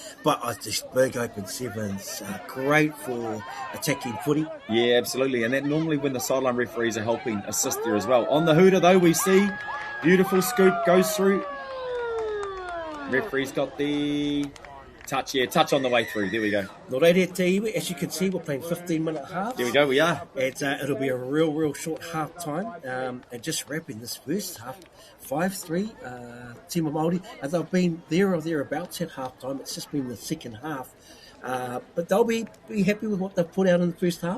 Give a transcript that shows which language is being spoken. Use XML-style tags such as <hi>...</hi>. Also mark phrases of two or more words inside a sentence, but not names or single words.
<en>But these big open sevens are great for attacking footy. Yeah, absolutely. And that normally when the sideline referees are helping assist there as well. On the hooter, though, we see beautiful scoop goes through. Referee's got the Touch on the way through. There we go.</en> <mi>No reire te iwi.</mi> <en>As you can see, we're playing 15-minute halves. There we go, we are. It'll be a real short half time. And just wrapping this first half, 5-3,</en> <mi>Tima Māori.</mi> <en>And they've been there or thereabouts at half time. It's just been the second half. But they'll be happy with what they've put out in the first half.</en>